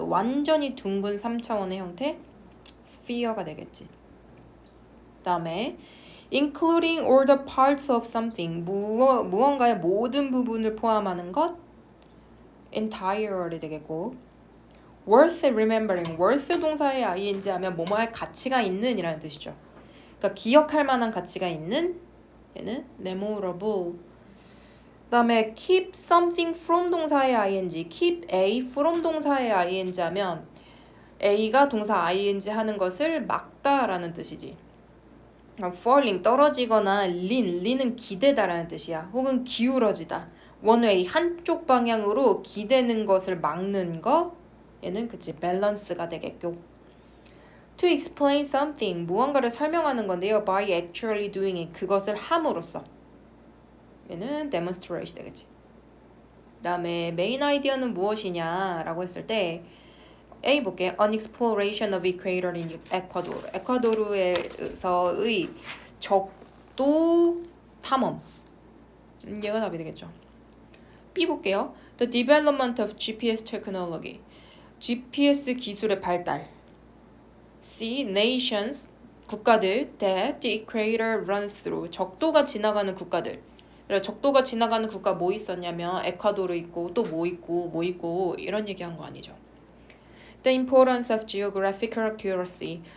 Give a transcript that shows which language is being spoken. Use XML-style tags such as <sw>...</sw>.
<ko>완전히 둥근 3차원의 형태. sphere가 되겠지.</ko> <en>그다음에 including all the parts of something.</en> <ko>무언가의 모든 부분을 포함하는 것. entirely 되겠고.</ko> <en>worth remembering.</en> <ko>worth 동사의 ing 하면 뭐뭐할 가치가 있는 이라는 뜻이죠. 그러니까 기억할 만한 가치가 있는 얘는 memorable 그다음에 keep something from 동사의 ing, keep A from 동사의 ing 하면 A가 동사 ing 하는 것을 막다라는 뜻이지. falling 떨어지거나 lean은 기대다라는 뜻이야. 혹은 기울어지다. one way 한쪽 방향으로 기대는 것을 막는 거. 얘는 그치 balance가 되겠고. to explain something 무언가를 설명하는 건데요.</ko> <en>by actually doing it</en> <ko>그것을 함으로써. 얘는 demonstration 되겠지. 그다음에 main idea는 무엇이냐라고 했을 때 A 볼게.</ko> <en>An exploration of equator in Ecuador.</en> <ko>에콰도르에서의 적도 탐험. 얘가 답이 되겠죠. B 볼게요.</ko> <en>The development of GPS technology.</en> <ko>GPS 기술의 발달. C. Nations.</ko> <en>국가들 that the equator runs through.</en> <ko>적도가 지나가는 국가들. 적도가 지나가는 국가 뭐 있었냐면 에콰도르 있고 또 뭐 있고 이런 얘기한 거 아니죠.</ko> <en>The importance of geographical accuracy.</en>